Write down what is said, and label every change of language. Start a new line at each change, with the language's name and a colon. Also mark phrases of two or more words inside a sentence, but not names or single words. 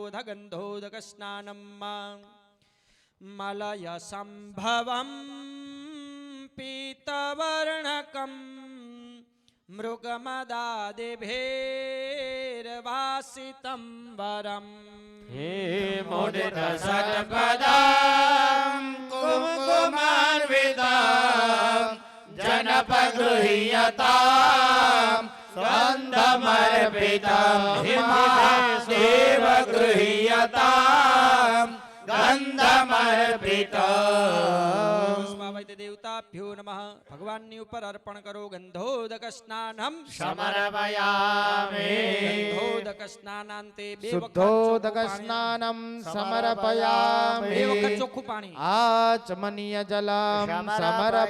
Sanskrit: ધ ગંધોદક સ્નાનમ મલય સંભવમ પીતવર્ણકમ મૃગમદાદિભેર્વાસિતમ વરમ હે મુદિત સત્પદમ કુમકુમાન્વિતમ जनपगृह्यताम् गन्धमर्पितम् हिमादेव गृह्यताम् गन्धमर्पितम्. સ્વામિ દેવતાભ્યો નમઃ.
Gujarati: ભગવાનની ઉપર અર્પણ કરો.
Sanskrit: ગંધોદક સ્નાનમ સમર્પયામિ. ગંધોદક સ્નાનાંતે 2 શુદ્ધોદક સ્નાનમ સમર્પયામિ.
Gujarati: 2 વખત ચોખ્ખું પાણી.
Sanskrit: આચમનીય જલમ સમર્પયામિ.